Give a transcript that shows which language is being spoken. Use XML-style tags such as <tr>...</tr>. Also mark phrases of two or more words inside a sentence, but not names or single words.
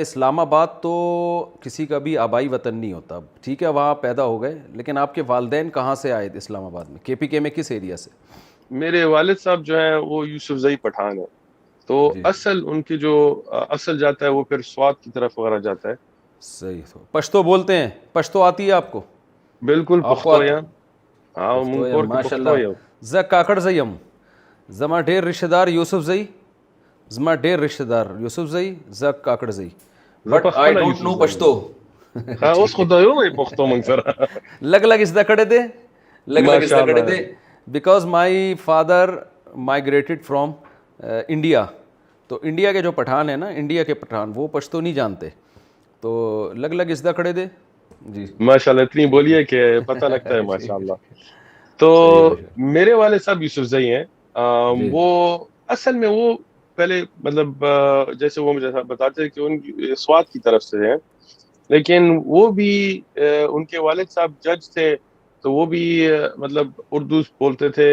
<ur>اسلام آباد تو کسی کا بھی آبائی وطن نہیں ہوتا، ٹھیک ہے وہاں پیدا ہو گئے، لیکن آپ کے والدین کہاں سے آئے تھے اسلام آباد میں، KPK میں کس ایریا سے؟ میرے والد صاحب جو ہیں وہ یوسفزئی پٹھان ہے، تو جی اصل ان کی جو اصل جاتا ہے وہ پھر سوات کی طرف وغیرہ جاتا ہے. صحیح. تو پشتو بولتے ہیں, پشتو آتی ہے آپ کو؟ بالکل آپ کو</ur> <ps>پښتو یم. پښتو مونږ یم کور کې ماشاء پښتو الله. یو. زه کاکړ زه یم, زما ډېر رشته دار یوسف زئی, زما ډېر رشته دار یوسف زئی, زه کاکړ زئی, زه بټ په آی خپله ډونټ یوسف نو زی یم. پښتو. اوس خو دا یو وایي پښتو مونږ سره. لګ لګ زده کړی دی, لګ لګ زده کړی ماشاءالله. دی,</ps> <en>because my father migrated from India.</en> <ur>تو انڈیا کے جو پٹھان ہیں نا, انڈیا کے پٹھان, وہ پشتو نہیں جانتے, تو</ur> <ps>لگ لگ زده کړی دی.</ps> <ur>جی ماشاءاللہ اتنی بولیے کہ پتہ لگتا ہے ماشاءاللہ. تو صحیح ماشاء میرے والد صاحب یوسف زئی ہیں. جی وہ اصل میں وہ پہلے مطلب جیسے وہ مجھے بتاتے ہیں کہ ان کی سوات کی طرف سے ہیں, لیکن وہ بھی ان کے والد صاحب جج تھے, تو وہ بھی مطلب اردو بولتے تھے.</ur>